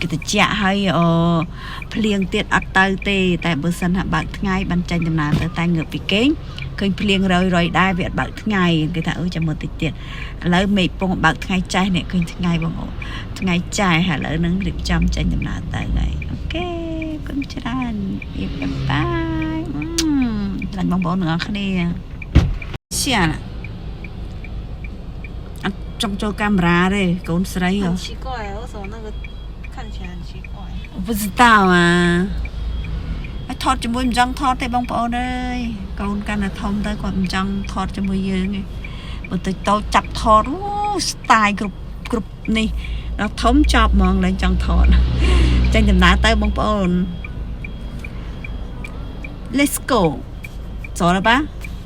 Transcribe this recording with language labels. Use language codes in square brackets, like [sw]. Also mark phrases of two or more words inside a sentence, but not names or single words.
[km] ត្រជាក់ហើយភ្លៀងទៀតអត់ទៅទេតែបើសិនថាបើកថ្ងៃបានចាញ់ដំណើរទៅតែងើបពីគេងឃើញភ្លៀងរយដែរវាអត់បើកថ្ងៃគេថាចាំមើលតិចទៀតឥឡូវមេឃពងបើកថ្ងៃចាស់នេះឃើញថ្ងៃបងប្អូនថ្ងៃចាស់ឥឡូវនឹងរៀបចំចាញ់ដំណើរទៅហើយអូខេគុំច្រើនរៀបបាយចាញ់បងប្អូនទាំងអស់គ្នាឈៀន ចង់ចូលកាមេរ៉ាទេកូនស្រីហ៎ [zh] 奇怪为什么那个看起来很奇怪不知道啊 [km] ថតជាមួយមិនចង់ថតទេបងប្អូនអើយកូនកាន់តែធំទៅគាត់មិនចង់ថតជាមួយយើងទេបើទៅតូចចាប់ថតអូស្ទាយគ្រប់នេះដល់ធំចប់ហ្មងឡើងចង់ថតចាញ់ដំណើរទៅបងប្អូន [en] Let's go [km] ចូល吧